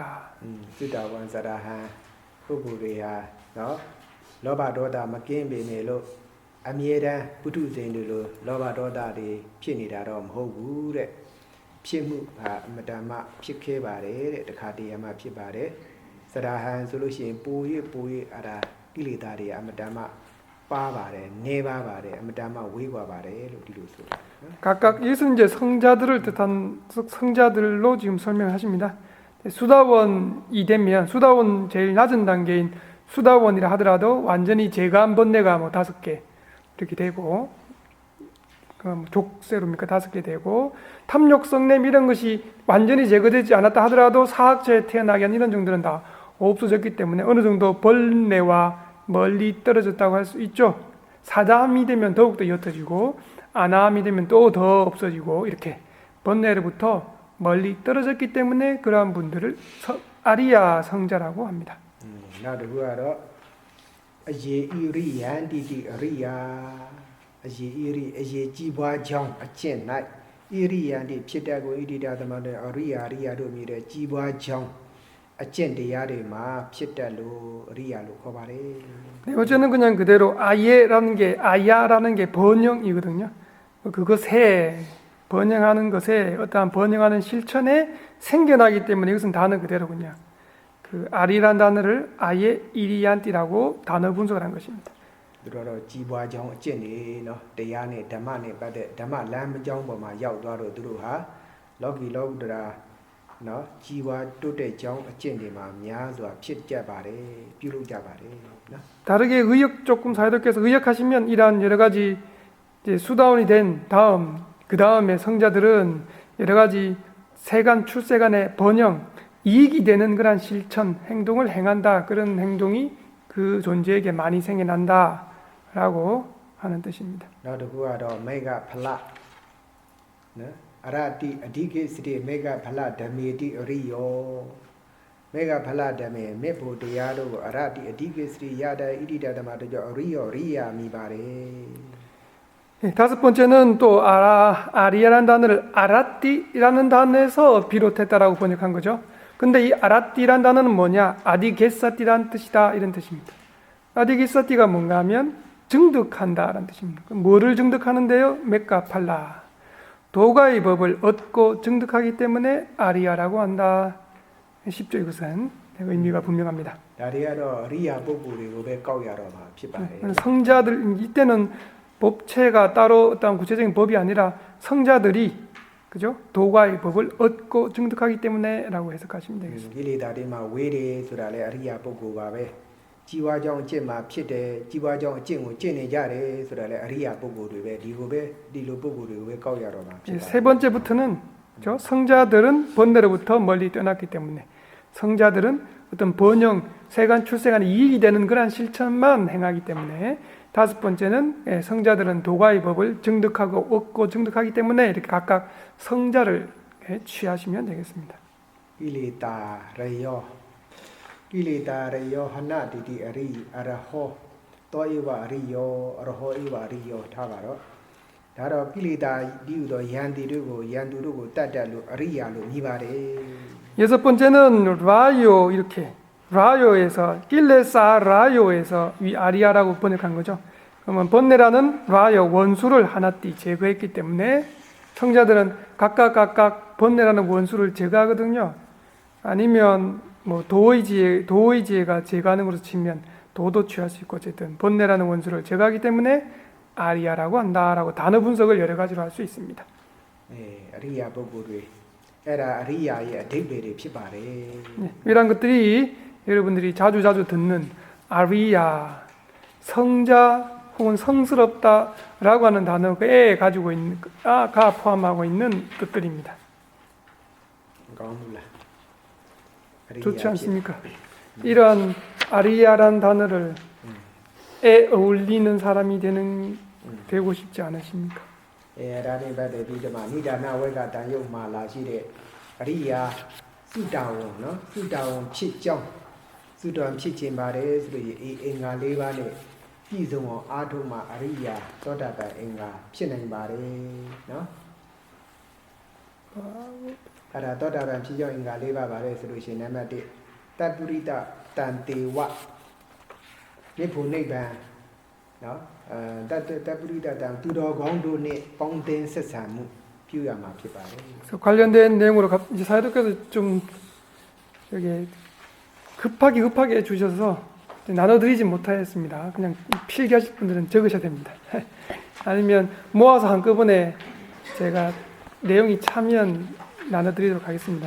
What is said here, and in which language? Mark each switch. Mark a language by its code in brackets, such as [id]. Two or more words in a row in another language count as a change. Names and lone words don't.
[my] သုတဝံစရဟံပုဂ္ဂိုလ်တွေဟာနော်လောဘဒေါသမကင်းပေမဲ့လို့အမြဲတမ်းပုထုဇဉ်တွေလိုလောဘဒေါသတွေဖြစ်နေတာတော့မဟုတ်ဘူးတဲ့ဖြစ်မှုဟာအမတန်မှဖြစ်ခဲ့ပါတယ်တဲ့တခါတည်းမှဖြစ်ပါတယ်စရဟံဆိုလို့ရှိရင်ပို၍အဲ့ဒါကိလေသာတွေအမတန်မှပါပါတယ်နေပါပါတယ်အမတန်မှဝေးကွာပါတယ်လို့ဒီလိုဆိုတာနော် [ko] 각각 이것은 이제 성자들을 뜻한 성자들로 지금 설명하십니다. 수다원이 되면 수다원 제일 낮은 단계인 수다원이라 하더라도 완전히 제거한 번뇌가 뭐 5개 이렇게 되고 족쇄로니까 5개 되고 탐욕 성냄 이런 것이 완전히 제거되지 않았다 하더라도 사학처에 태어나게 한 이런 정도는 다 없어졌기 때문에 어느 정도 번뇌와 멀리 떨어졌다고 할 수 있죠. 사다함이 되면 더욱더 옅어지고 아나함이 되면 또 더 없어지고 이렇게 번뇌로부터 멀리 떨어졌기 때문에 그러한 분들을 아리야 성자라고 합니다. [my] နောက်တစ်ခုကတော့အယေဣရိယန္တိတိအရိယာအယေကြီးပွားကြောင်းအကျင့်၌ဣရိယန္တိဖြစ်တဲ့ကိုဣတိတသမတ်တဲ့အရိယာတို့မြည်တဲ့ကြီးပွားကြောင်းအကျင့်တရားတွေမှာဖြစ်တတ်လို့အရိယာလို့ခေါ်ပါတယ် [ko] 네, 어제는 그냥 그대로 아야라는 게 번영이거든요. 그것에 번영하는 것에 어떠한 번영하는 실천에 생겨나기 때문에 이것은 단어 그대로군요. 그 아리란 단어를 아예 이리안띠라고 단어 분석을 한 것입니다. [my] သူတို့တော့ကြီးပွားကြောင်းအကျင့်တွေနော်တရားနဲ့ဓမ္မနဲ့ပတ်သက်ဓမ္မလမ်းကြောင်းပေါ်မှာရောက်သွားတော့သူတို့ဟာလောကီလောကုတ္တရာနော်ကြီးပွားတိုးတက်ကြောင်းအကျင့်တွေမှာများစွာဖြစ်ကြပါတယ်ပြုလုပ်ကြပါတယ်နော် [ko] 다르게 의역 조금 사회도께서 의역하시면 이러한 여러 가지 이제 수다원이 된 다음 그 다음에 성자들은 여러 가지 세간 출세간의 번영 이익이 되는 그런 실천 행동을 행한다. 그런 행동이 그 존재에게 많이 생겨난다라고 하는 뜻입니다. [my] နောက်တစ်ခုကတော့မေဃဖလနော်အရတိအဓိကိစတိမေဃဖလဓမေတိအရိယောမေဃဖလဓမေမေဖို့တရားတို့ကိုအရတိအဓိကိစတိရတဲ့ဣတိတတမတို့ကြောင့်အရိယောရိယာမိပါတယ် [ko] 네, 다섯 번째는 또 아리아라는 단어를 아라띠라는 단어에서 비롯했다라고 번역한 거죠. 근데 이 아라띠라는 단어는 뭐냐? 아디게사띠라는 뜻이다 이런 뜻입니다. 아디게사띠가 뭔가 하면 증득한다라는 뜻입니다. 그럼 뭐를 증득하는데요? 메카팔라 도가의 법을 얻고 증득하기 때문에 아리아라고 한다. 쉽죠 이것은 의미가 분명합니다. [my] ဒါတွေကတော့အရိယာပုဂ္ဂိုလ်တွေကိုပဲကောက်ရတော့မှာဖြစ်ပါတယ် [ko] 성자들 이때는 법체가 따로 어떤 구체적인 법이 아니라 성자들이 그죠? 도가의 법을 얻고 증득하기 때문에라고 해석하시면 되겠습니다. [my] ကိလေသာတွေမှာဝေးတယ်ဆိုတာလေအရိယာပုဂ္ဂိုလ်ပါပဲကြီးပွားကြောင်းအကျင့်မှာဖြစ်တယ်ကြီးပွားကြောင်းအကျင့်ကိုကျင့်နေကြတယ်ဆိုတာလေအရိယာပုဂ္ဂိုလ်တွေပဲဒီလိုပုဂ္ဂိုလ်တွေကိုပဲကောက်ရတော့မှာဖြစ်ပါ [ko] 세 번째부터는 그죠? 성자들은 번뇌로부터 멀리 떠났기 때문에 성자들은 어떤 번영, 세간, 출세간에 이익이 되는 그러한 실천만 행하기 때문에 다섯 번째는 성자들은 도가의 법을 증득하고 얻고 증득하기 때문에 이렇게 각각 성자를 취하시면 되겠습니다. [my] ကိလေသာရယောဟနတိတိအရိအရဟောတောဧဝအရိယောအရဟောဧဝအရိယောထားပါတော့ဒါတော့ကိလေသာဒီဥသောယန္တိတို့ကိုတတ်လို့အရိယာလို့မြည်ပါတယ် [ko] 여섯 번째는 라요 이렇게 라요에서 일레사 라요에서 위 아리아라고 번역한 거죠. 그러면 번뇌라는 라요 원수를 하나띠 제거했기 때문에 성자들은 각각 번뇌라는 원수를 제거하거든요. 아니면 뭐 도의지혜가 제거하는 것으로 치면 도도 취할 수 있고 어쨌든 번뇌라는 원수를 제거하기 때문에 아리아라고 한다라고 단어 분석을 여러 가지로 할 수 있습니다. [my] အရိယာပုဂ္ဂိုလ်တွေအဲ့ဒါအရိယာရဲ့အဓိပ္ပာယ်တွေဖြစ်ပါတယ် [ko] 이런 것들이 여러분들이 자주 듣는 아리아, 성자 혹은 성스럽다라고 하는 단어에 가지고 있는 가 포함하고 있는 뜻들입니다. [my] ကောင်းဘူးလားအရိယာ [ko] 좋지 않습니까? 이러한 아리아란 단어를 에 어울리는 사람이 되고 싶지 않으십니까? [my] ဒါနဲ့ပတ်သက်ပြီးဒီမှာနိဒာနဝေကတန်ယုတ်မှာလာရှိတဲ့အရိယာသုတဝံနော်သုတဝံဖြစ်ကြောင်းသုတဝံဖြစ်ခြင်းပါတယ်ဆိုလို့အင်္ဂါ၄ပါးနဲ့ပြည့်စုံအောင်အားထုတ်မှအရိယာသောတာပန်အင်္ဂါဖြစ်နိုင်ပါတယ်နော် အဲ့ဒါသောတာပန်ဖြစ်ကြောင်းအင်္ဂါ၄ပါးပါတယ်ဆိုလို့ရှိရင်နံပါတ်1တပ္ပုရိတတန်တေဝနိဗ္ဗုနိဗ္ဗာန်နော် တပ္ပုရိတတံသူတော်ကောင်းတို့နဲ့ပေါင်းသင်းဆက်ဆံမှုပြုရမှာဖြစ်ပါတယ် [ko] 그래서 관련된 내용으로 이제 사회도께서 좀 여기 급하게 주셔서 나눠드리지 못하였습니다. 그냥 필기하실 분들은 적으셔야 됩니다. 아니면 모아서 한꺼번에 제가 내용이 차면 나눠드리도록 하겠습니다.